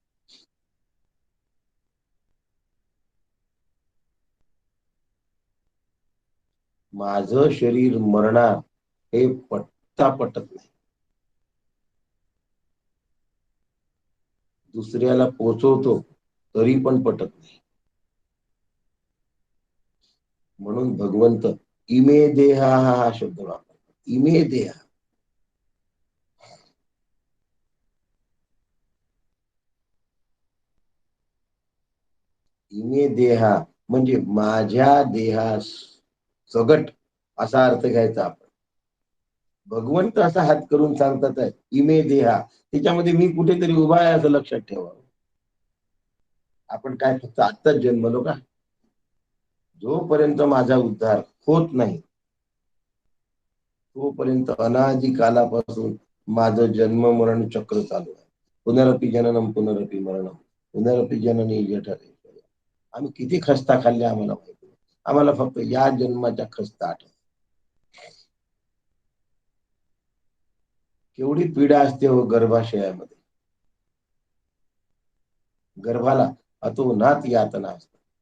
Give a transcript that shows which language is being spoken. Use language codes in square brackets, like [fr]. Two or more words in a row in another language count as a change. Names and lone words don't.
[mr] माझं शरीर मरणार हे पटत नाही. दुसऱ्याला पोचवतो तरी पण पटत नाही. म्हणून भगवंत [sa] इमे देहा [mr] हा शब्द वापरतो. [sa] इमे देहा. इमे देहा [mr] म्हणजे माझ्या देहास सगट असा अर्थ घ्यायचा आपण. भगवंत असा हात करून सांगतात आहे [sa] इमे देहा, [mr] त्याच्यामध्ये मी कुठेतरी उभा आहे असं लक्षात ठेवावं. आपण काय फक्त आत्ताच जन्मलो का? जोपर्यंत माझा उद्धार होत नाही तोपर्यंत अनादि कालापासून माझं जन्म मरण चक्र चालू आहे. [sa] पुनरपि जननम पुनरपि मरणम पुनरपि जननी जठरे. [mr] आम्ही किती खस्ता खाल्ल्या आम्हाला माहिती. आम्हाला फक्त या जन्माच्या खस्ता आठवत. केवढी पीडा असते हो गर्भाशयामध्ये. गर्भाला अतोनात यातना असतात.